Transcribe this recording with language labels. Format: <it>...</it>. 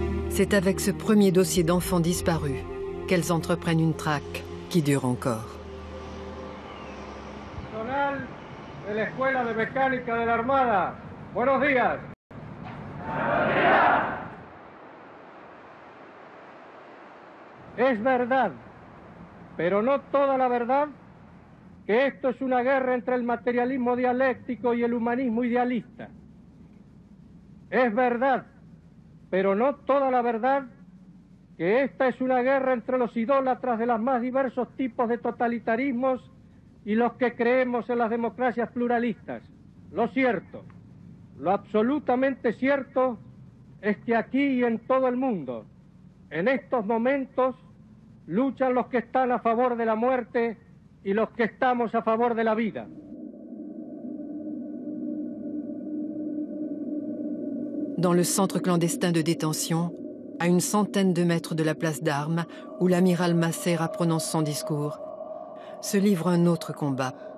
<fr>C'est avec ce premier dossier d'enfants disparus qu'elles entreprennent une traque qui dure encore.</fr> <es>Personal de la Escuela de Mecánica de la Armada. Buenos días. Buenos días. Es verdad, pero no toda la verdad, que esto es una guerra entre el materialismo dialéctico y el humanismo idealista. Es verdad, pero no toda la verdad, que esta es una guerra entre los idólatras de los más diversos tipos de totalitarismos y los que creemos en las democracias pluralistas. Lo cierto, lo absolutamente cierto, es que aquí y en todo el mundo, en estos momentos, luchan los que están a favor de la muerte y los que estamos a favor de la vida.</es> <fr>Dans le centre clandestin de détention, à une centaine de mètres de la place d'Armes, où l'amiral Massera prononce son discours, se livre un autre combat.</fr>